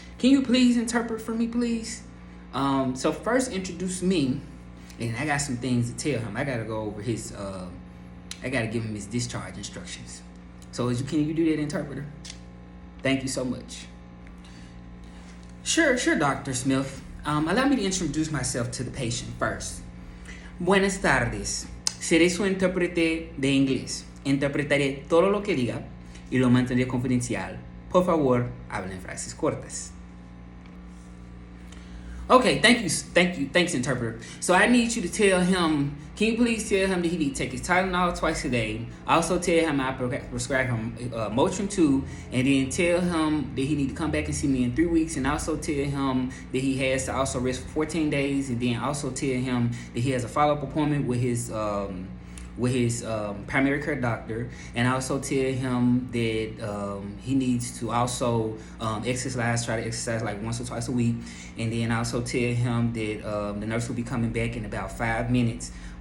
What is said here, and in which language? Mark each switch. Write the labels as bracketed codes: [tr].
[en] Can you please interpret for me, please? So first introduce me, and I got some things to tell him. I gotta go over his, I gotta give him his discharge instructions. So can you do that, interpreter? Thank you so much. Sure, Dr. Smith. Allow me to introduce myself to the patient first. [es] Buenas tardes. Seré su intérprete de inglés. Interpretaré todo lo que diga y lo mantendré confidencial. Por favor, hable en frases cortas. [en] Okay, thanks, interpreter. So I need you to tell him, can you please tell him that he needs to take his Tylenol twice a day? Also tell him I prescribe him Motrin 2, and then tell him that he need to come back and see me in 3 weeks, and also tell him that he has to also rest for 14 days, and then also tell him that he has a follow-up appointment with his primary care doctor, and also tell him that he needs to also exercise, try to exercise like once or twice a week, and then also tell him that the nurse will be coming back in about 5 minutes